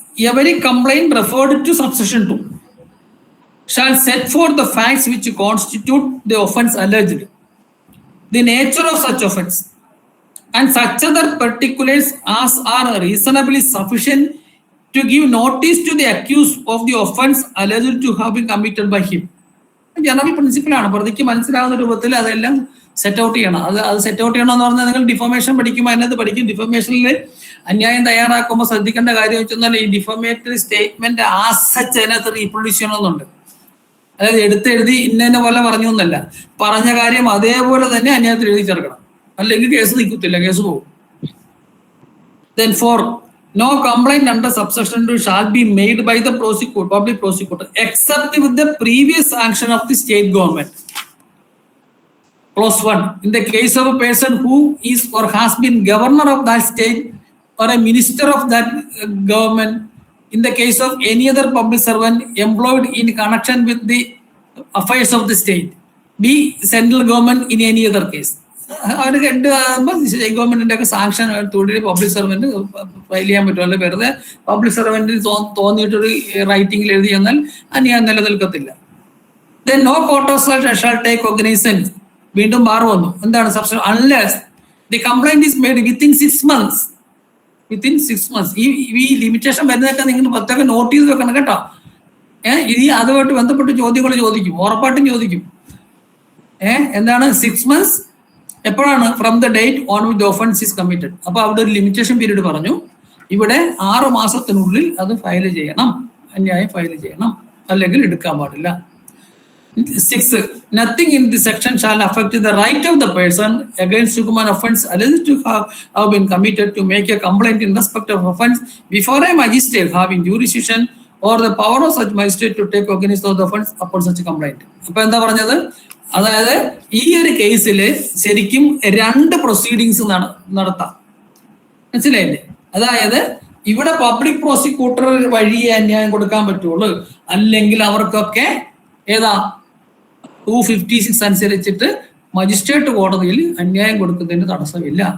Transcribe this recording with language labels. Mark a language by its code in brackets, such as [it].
[en] every complaint referred to subsection 2 shall set forth the facts which constitute the offence alleged, the nature of such offence, and such other particulars as are reasonably sufficient to give notice to the accused of the offence alleged to have been committed by him. [ml] General പ്രിൻസിപ്പിളാണ്. പ്രതിക്ക് മനസ്സിലാവുന്ന രൂപത്തിൽ അതെല്ലാം set out ചെയ്യണം. അത് set out ചെയ്യണമെന്ന് പറഞ്ഞാൽ നിങ്ങൾ defamation പഠിക്കുമ്പോൾ അതിനകത്ത് പഠിക്കും. ഡിഫമേഷനിൽ അന്യായം തയ്യാറാക്കുമ്പോൾ ശ്രദ്ധിക്കേണ്ട കാര്യം വെച്ചാൽ ഈ ഡിഫമേറ്ററി സ്റ്റേറ്റ്മെന്റ് ആസച്ച് അതിനകത്ത് റീപ്രൊഡ്യൂസ് ചെയ്യണമെന്നുണ്ട്. അതായത് എടുത്തെഴുതി ഇന്ന പോലെ പറഞ്ഞു എന്നല്ല, പറഞ്ഞ കാര്യം അതേപോലെ തന്നെ അതിനകത്ത് എഴുതി ചേർക്കണം. അല്ലെങ്കിൽ കേസ് നിൽക്കത്തില്ല, കേസ് പോകും. [en] Then 4, no complaint under subsection 2 shall be made by the public prosecutor except with the previous sanction of the state government. Clause 1. In the case of a person who is or has been governor of that state or a minister of that government, in the case of any other public servant employed in connection with the affairs of the state, be central government in any other case. [ml] അവർക്ക് state ഗവൺമെന്റിന്റെ ഒക്കെ sanction തുടങ്ങി public servant file ചെയ്യാൻ പറ്റും. അല്ലെ വെറുതെ public സർവന്റിന് തോന്നിയിട്ടൊരു റൈറ്റിംഗിൽ എഴുതി എന്നാൽ ഞാൻ നിലനിൽക്കത്തില്ല. [en] Then no court of shall take cognizance. [ml] വീണ്ടും ബാർ വന്നു. എന്താണ് substance? [en] Unless the complaint is made within 6 months. Within 6 months. [ml] ഈ ലിമിറ്റേഷൻ വരുന്നതൊക്കെ നിങ്ങൾ പ്രത്യേകം നോട്ട് ചെയ്ത് വെക്കണം കേട്ടോ. ഇനി അതുമായിട്ട് ബന്ധപ്പെട്ട് ചോദ്യങ്ങൾ ചോദിക്കും, ഉറപ്പായിട്ടും ചോദിക്കും. എന്താണ് 6 months? എപ്പോഴാണ്? [en] From the date on which the offence is committed. [ml] അപ്പൊ അവിടെ ഒരു ലിമിറ്റേഷൻ പീരീഡ് പറഞ്ഞു. ഇവിടെ 6 മാസത്തിനുള്ളിൽ അത് ഫയൽ ചെയ്യണം, അന്യായം ഫയൽ ചെയ്യണം, അല്ലെങ്കിൽ എടുക്കാൻ പാടില്ല. 6. [en] Nothing in this section shall affect the right of the person against whom an offence alleged to have been committed to make a complaint in respect of offence before a magistrate having jurisdiction or the power of such magistrate to take cognizance of the offence upon such a complaint. [ml] അപ്പൊ എന്താ പറഞ്ഞത്? അതായത് ഈ ഒരു കേസിൽ ശരിക്കും 2 proceedings നടത്താം. മനസ്സിലായില്ലേ? അതായത് ഇവിടെ പബ്ലിക് പ്രോസിക്യൂട്ടർ വഴിയെ അന്യായം കൊടുക്കാൻ പറ്റുള്ളൂ, അല്ലെങ്കിൽ അവർക്കൊക്കെ ഏതാ 256 അനുസരിച്ചിട്ട് മജിസ്ട്രേറ്റ് കോടതിയിൽ അന്യായം കൊടുക്കുന്നതിന് തടസ്സമില്ല.